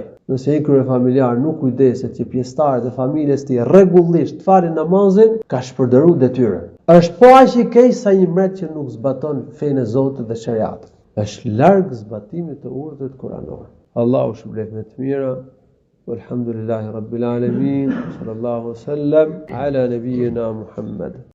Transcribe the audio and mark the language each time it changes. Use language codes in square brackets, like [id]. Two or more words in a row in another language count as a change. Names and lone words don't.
[sq] Nëse një kryefamiljar nuk kujdeset që pjesëtarët e familjes tij rregullisht falin namazin, ka shpërdoruar detyrën. Është po aq i keq sa një mret që nuk zbaton fenë e Zotit dhe shariatin. Është larg zbatimit të urdhrit kuranor. Allahu shpëlbet me të mira. [ar] والحمد لله رب العالمين. صلى الله سلم على نبينا محمد.